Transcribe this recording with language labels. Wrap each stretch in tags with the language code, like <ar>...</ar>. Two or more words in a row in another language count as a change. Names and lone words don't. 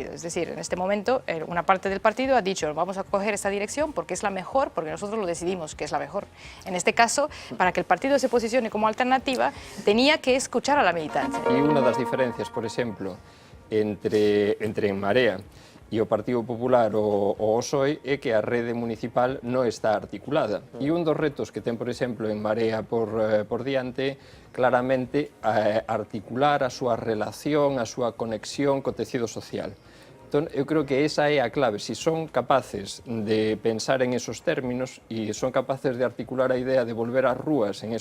<es>Es decir, en este momento una parte del partido ha dicho vamos a coger esta dirección porque es la mejor, porque nosotros lo decidimos que es la mejor. En este caso, para que el partido se posicione como alternativa, tenía que escuchar a la militancia. Y una de las diferencias, por ejemplo, entre</es> <gl>En Marea e o Partido Popular o PSOE é que a rede municipal non está articulada. E un dos retos que ten, por exemplo, En Marea por diante, claramente articular a súa relación, a súa conexión co tecido social. Entón, eu creo que esa é a clave. Si son capaces de pensar</gl> <es>en esos términos</es> <gl>e son capaces de articular a idea de volver ás rúas en</gl>